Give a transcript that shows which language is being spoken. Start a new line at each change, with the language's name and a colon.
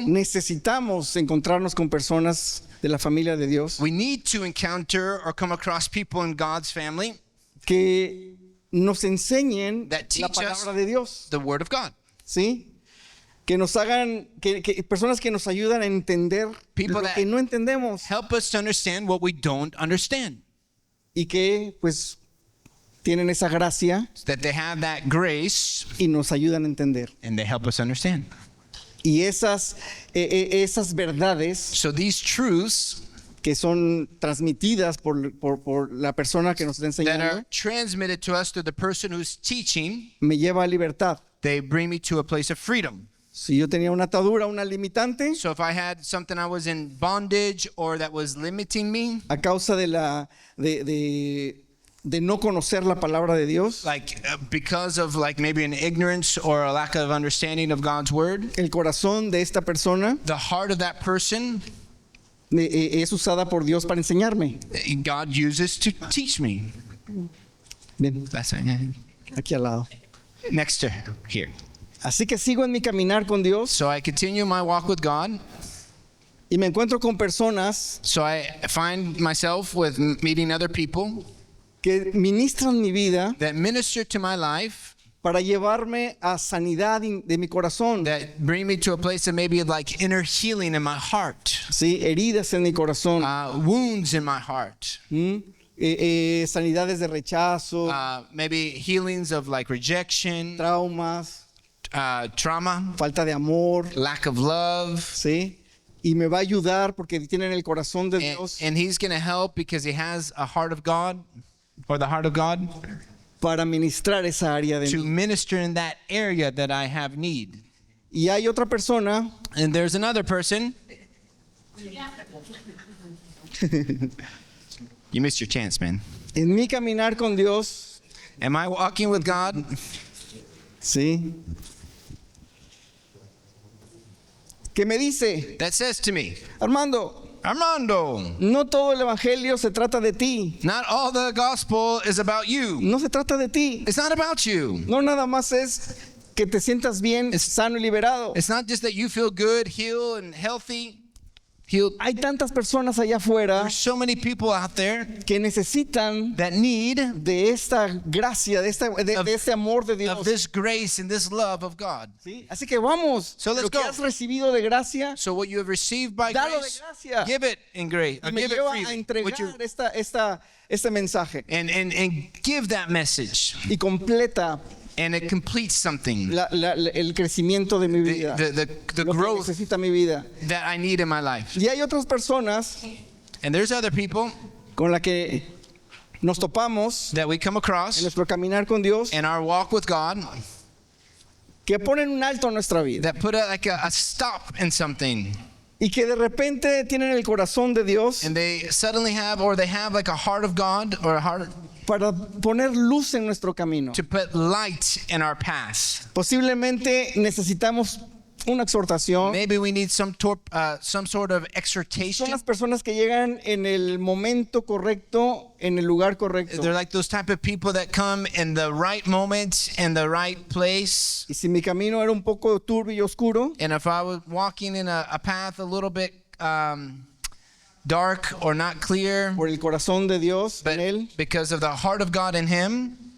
Spanish: necesitamos encontrarnos con personas de la familia de Dios
English: We need to encounter or come across people in God's family,
Spanish: que nos enseñen
English: That
Spanish: la
English: teach us
Spanish: palabra de Dios,
English: the Word of God.
Spanish: ¿sí? Que nos hagan, que personas que nos ayudan a entender
English: People that-
Spanish: que no entendemos
English: Help us to understand what we don't understand.
Spanish: y que pues tienen esa gracia
English: That they have that grace
Spanish: y nos ayudan a entender.
English: and they help us understand.
Spanish: Y esas verdades
English: So these truths
Spanish: que son transmitidas por la persona que nos está
English: that
Spanish: enseñando,
English: are transmitted to us through the person who's teaching,
Spanish: me lleva a libertad.
English: they bring me to a place of freedom.
Spanish: Si yo tenía una atadura, una limitante,
English: So if I had something I was in bondage or that was limiting me,
Spanish: a causa de no conocer la palabra de Dios,
English: like because of like maybe an ignorance or a lack of understanding of God's word,
Spanish: el corazón de esta persona
English: the heart of that person,
Spanish: es usada por Dios para enseñarme.
English: God uses to teach me.
Spanish: Bien,
English: That's it.
Spanish: aquí al lado.
English: Next to here.
Spanish: Así que sigo en mi caminar con Dios
English: So I continue my walk with God.
Spanish: y me encuentro con personas
English: So I find myself with meeting other people
Spanish: que ministran mi vida
English: that minister to my life,
Spanish: para llevarme a sanidad de mi corazón,
English: that bring me to a place of maybe like inner healing in my heart,
Spanish: ¿sí? Heridas en mi corazón,
English: wounds in my heart,
Spanish: sanidades de rechazo,
English: maybe healings of like rejection,
Spanish: traumas,
English: trauma,
Spanish: falta de amor,
English: lack of love.
Spanish: ¿sí? Y me va a ayudar porque tienen el corazón de Dios
English: And he's going to help because he has a heart of God or the heart of God
Spanish: para ministrar esa área de
English: to
Spanish: mí.
English: minister in that area that I have need.
Spanish: Y hay otra persona
English: And there's another person. You missed your chance, man.
Spanish: en mi caminar con Dios,
English: Am I walking with God?
Spanish: ¿sí? Que me dice,
English: That says to me,
Spanish: Armando,
English: Armando,
Spanish: no todo el evangelio se trata de ti,
English: not all the gospel is about you.
Spanish: no se trata de ti,
English: It's not about you.
Spanish: no nada más es que te sientas bien, sano y liberado.
English: It's not just that you feel good, healed, and healthy. Healed.
Spanish: Hay tantas personas allá afuera
English: There's so many people out there
Spanish: que necesitan
English: that need
Spanish: de esta gracia, de este amor de Dios.
English: of this grace and this love of God.
Spanish: ¿Sí? Así que vamos,
English: So let's
Spanish: lo que
English: go.
Spanish: has recibido de gracia,
English: So what you have received by
Spanish: dalo de
English: grace,
Spanish: gracia.
English: give it in grace.
Spanish: Y me
English: Give it
Spanish: lleva a
English: freely.
Spanish: entregar este mensaje
English: And give that message.
Spanish: y completa
English: And it completes something
Spanish: el crecimiento de mi vida,
English: the
Spanish: lo que
English: growth
Spanish: necesita mi vida.
English: that I need in my life.
Spanish: Y hay otras personas
English: And there's other people
Spanish: con la que nos topamos
English: that we come
Spanish: en
English: across
Spanish: nuestro caminar con Dios,
English: in our walk with God
Spanish: que ponen un alto a nuestra vida
English: that put a stop in something,
Spanish: y que de repente tienen el corazón de Dios
English: and they suddenly have, or they have like a heart of God or a heart
Spanish: para poner luz en nuestro camino.
English: to put light in our path.
Spanish: Posiblemente necesitamos una exhortación.
English: Maybe we need some sort of
Spanish: Son
English: exhortation.
Spanish: las personas que llegan en el momento correcto, en el lugar correcto.
English: They're like those type of people that come in the right moment, in the right place.
Spanish: Y si mi camino era un poco turbio y oscuro,
English: And if I was walking in a path a little bit dark or not clear,
Spanish: por el corazón de Dios
English: but
Spanish: en Él,
English: because of the heart of God in Him,